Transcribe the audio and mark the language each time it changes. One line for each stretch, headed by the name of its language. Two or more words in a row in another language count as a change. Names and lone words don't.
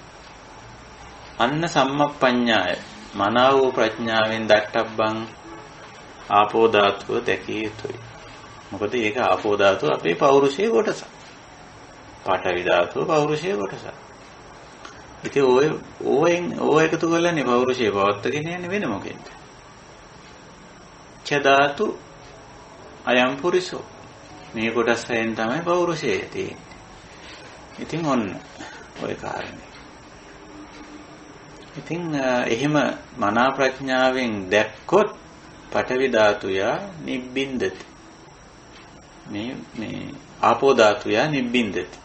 Sinhala: අන්න සම්මප්පඤ්ඤාය මනාව ප්‍රඥාවෙන් දට්ඨබ්බං ආපෝ ධාතුව දැකිය යුතුයි. මොකද ඒක ආපෝ ධාතුව අපේ පෞරුෂයේ කොටස. පාඨවි ධාතුව පෞරුෂයේ කොටස. ඉතින් ඔය එකතු කරලානේ පෞරුෂයේ පවත්වාගෙන යන්නේ වෙන මොකෙන්ද?
Pali: ඡ ධාතු අයම් පුරිසෝ.
Sinhala: මේ කොටස් හයෙන් තමයි පෞරුෂය තියෙන්නේ. ඉතින් ඔන්න ඔය කාරණේ. ඉතින් එහෙම මනා ප්‍රඥාවෙන් දැක්කොත් පඨවි ධාතුය නිබ්බින්දති. මේ ආපෝ ධාතුය නිබ්බින්දති.